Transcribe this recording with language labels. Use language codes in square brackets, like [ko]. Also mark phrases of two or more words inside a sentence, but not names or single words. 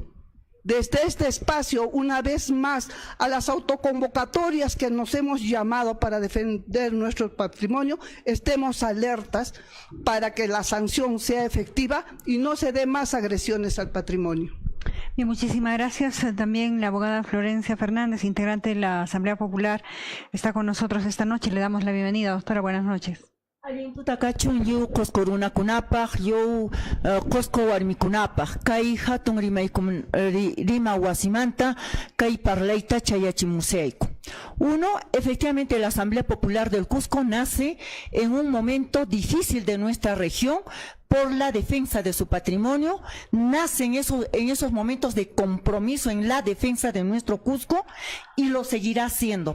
[es] Desde este espacio, una vez más, a las autoconvocatorias que nos hemos llamado para defender nuestro patrimonio, estemos alertas para que la sanción sea efectiva y no se dé más agresiones al patrimonio. Bien, muchísimas gracias. También la abogada Florencia Fernández, integrante de la Asamblea Popular, está con nosotros esta noche. Le damos la bienvenida, doctora. Buenas noches. [qu] Alimputacachun yu coscorunakunapaj, yu cosco warmikunapaj, kai hatun rima wasimanta, kai parleita chayachimuseico. [es] Uno, efectivamente la Asamblea Popular del Cusco nace en un momento difícil de nuestra región por la defensa de su patrimonio, nace en esos momentos de compromiso en la defensa de nuestro Cusco y lo seguirá haciendo.